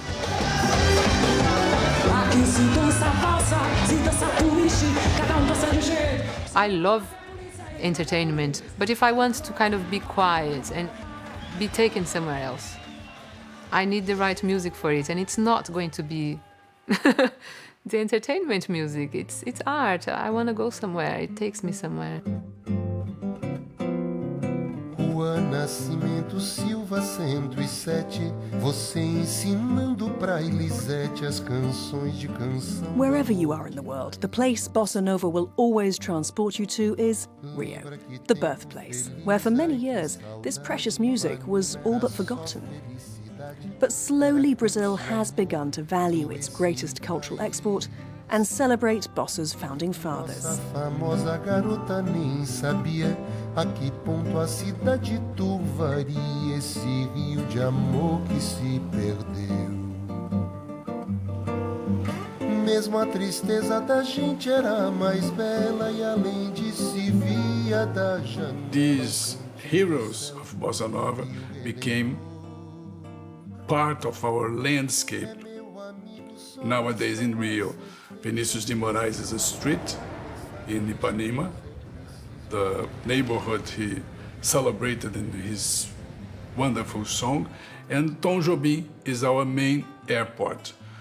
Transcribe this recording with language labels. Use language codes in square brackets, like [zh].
[en] I love entertainment, but if I want to kind of be quiet and be taken somewhere else, I need the right music for it, and it's not going to be the entertainment music. It's art. I want to go somewhere. It takes me somewhere. [pt] Rua Nascimento Silva 107, você ensinando pra Elisete as canções de canção. [en] Wherever you are in the world, the place Bossa Nova will always transport you to is Rio, the birthplace, where for many years this precious music was all but forgotten. But slowly Brazil has begun to value its greatest cultural export and celebrate Bossa's founding fathers. [pt] A famosa garota nem sabia a que ponto a cidade turvaria esse rio de amor que se perdeu. Mesmo a tristeza da gente era mais bela e além de se via da janela. [en] These heroes of Bossa Nova became part of our landscape. Nowadays in Rio, Vinícius de Moraes is a street in Ipanema, the neighborhood he celebrated in his wonderful song, and Tom Jobim is our main airport.